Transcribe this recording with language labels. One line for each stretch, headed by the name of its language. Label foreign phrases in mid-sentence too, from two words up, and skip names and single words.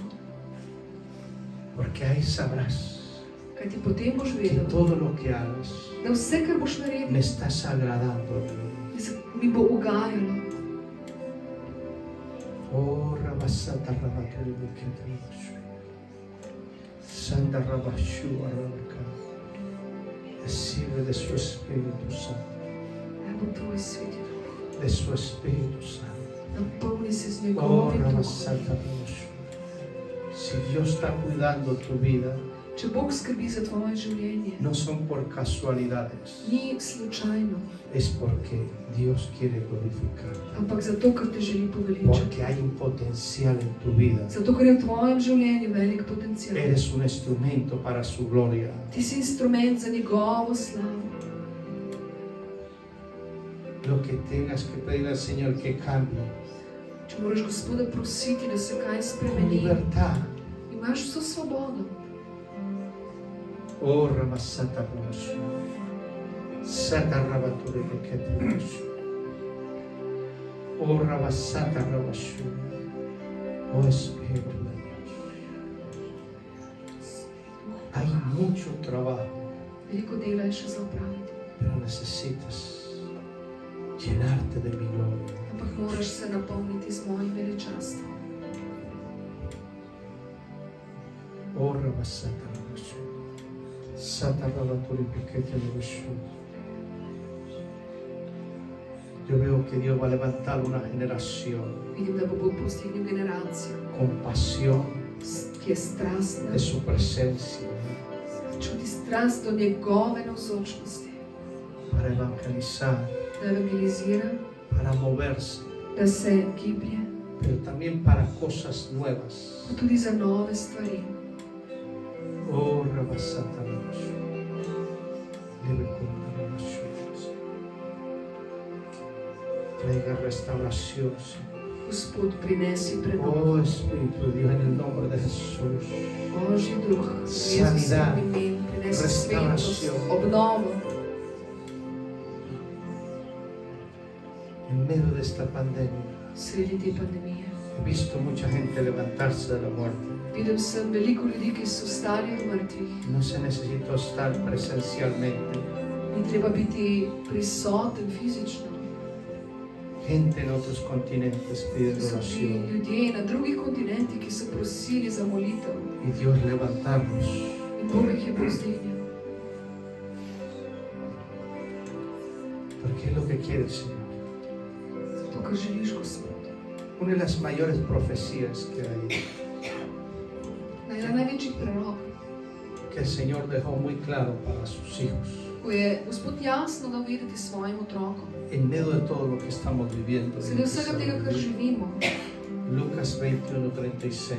Spanish: Porque ahí sabrás
Slovenian: Kajti potem boš
Spanish: que
Slovenian: vedel,
Spanish: todo lo que hagas
Slovenian: da vse, kar boš
Spanish: me
Slovenian: naredil,
Spanish: estás agradando a mí.
Slovenian: mi bo ugajalo. Oh, Ramasanta Rabaturi Bukete. Santa Rabashu Arabaka.
Spanish: Recibe de su Espíritu Santo,
Slovenian: Naj bo tvoj sveti duh.
Spanish: de su Espíritu Santo.
Slovenian: Napolni se z Oh, njegovim duhom. Ramasanta Rabashu.
Spanish: Si Dios está cuidando tu vida,
Slovenian: Če Bog skrbi za tvoje življenje,
Spanish: no son por casualidades,
Slovenian: ni slučajno,
Spanish: es porque Dios quiere glorificar.
Slovenian: ampak zato, ker te želi poveličati.
Spanish: Porque hay un potencial en tu vida.
Slovenian: Zato, ker je v tvojem življenju velik potencial.
Spanish: Eres un instrumento para su gloria.
Slovenian: Ti si instrument za njegovo slavo.
Spanish: Lo que tengas que pedir al Señor que cambie,
Slovenian: Če moraš Gospoda prositi, da se kaj
Spanish: con
Slovenian: spremeni,
Spanish: libertad.
Slovenian: imaš vso svobodo. Oh, Ramasata Rabashu. Sata Rabaturi Bukete Rabashu. Oh, Ramasata Rabashu.
Spanish: Oh, Espíritu de Dios. Hay mucho trabajo,
Slovenian: Veliko dela je še za opraviti,
Spanish: pero necesitas llenarte de mi gloria.
Slovenian: ampak moraš se napolniti z mojim veličastvom. Oh, Ramasata Rabashu. Sata Rabaturi Bukete Rabashu.
Spanish: Yo veo que Dios va a levantar una generación
Slovenian: Vidim, da bo Bog postignil generacijo,
Spanish: con pasión
Slovenian: ki je strastna,
Spanish: de su presencia
Slovenian: čuti strast do njegove navzočnosti,
Spanish: para evangelizar,
Slovenian: da evangelizira,
Spanish: para moverse,
Slovenian: da se giblje,
Spanish: pero también para cosas nuevas.
Slovenian: pa tudi za nove stvari. Oh, Rabasata Rabashu. Libre con Rabashu.
Spanish: Traiga restauración, Señor.
Slovenian: Gospod, prinesi prenovo.
Spanish: Oh, Espíritu de Dios, en el nombre de Jesús.
Slovenian: Božji duh, v
Spanish: Sanidad,
Slovenian: Jezusovem imenu, prinesi svetost,
Spanish: restauración.
Slovenian: obnovo.
Spanish: En medio de esta pandemia,
Slovenian: Sredi te pandemije.
Spanish: he visto mucha gente levantarse de la muerte.
Slovenian: Videl sem veliko ljudi, ki so stali v mrtvih.
Spanish: No se necesitó estar presencialmente.
Slovenian: Ni treba biti prisoten fizično.
Spanish: Gente en otros continentes pidiendo
Slovenian: So bili
Spanish: oración.
Slovenian: ljudje na drugih kontinentih, ki so prosili za molitev.
Spanish: Y Dios levantarnos.
Slovenian: In Bog jih je povzdignil.
Spanish: Porque es lo que quiere el Señor.
Slovenian: Zato, kar želiš, Gospod.
Spanish: Una de las mayores profecías que hay,
Slovenian: Največji prorok,
Spanish: que el Señor dejó muy claro para sus hijos,
Slovenian: ko je Gospod jasno dal vedeti svojim otrokom.
Spanish: en medio de todo lo que estamos viviendo.
Slovenian: Sredi vsega tega, kar živimo.
Spanish: Lucas 21:36.